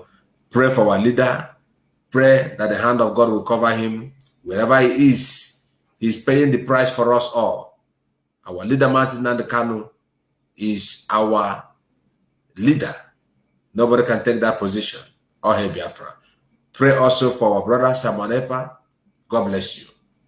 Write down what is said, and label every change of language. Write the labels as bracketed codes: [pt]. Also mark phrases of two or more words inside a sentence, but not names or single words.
[en] Pray for our leader. Pray that the hand of God will cover him. Wherever he is, he's paying the price for us all. Our leader, Mazi Nnamdi Kanu, is our leader. Nobody can take that position. [ig] Ohe Biafra. [en] Pray also for our brother Samuel Epa. God bless you.